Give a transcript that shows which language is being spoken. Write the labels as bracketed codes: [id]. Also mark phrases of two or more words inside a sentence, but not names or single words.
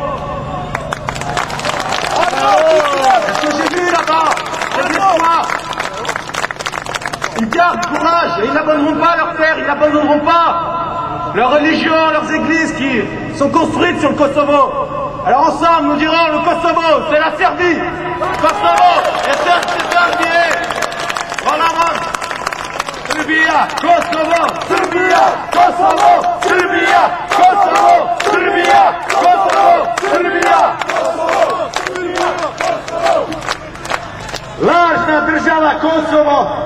[fr] Ce que j'ai vu là-bas, c'est des fois, ils gardent courage et ils n'abandonneront pas leur terre, ils n'abandonneront pas leur religion, leurs églises qui sont construites sur le Kosovo. Alors ensemble, nous dirons le Kosovo, c'est la Serbie. Kosovo, et Serbie. Voilà, Serbia, Kosovo, Serbia, Kosovo, Serbia, Kosovo, Serbia, Kosovo, Serbia. [sr] Lažna država Kosovo.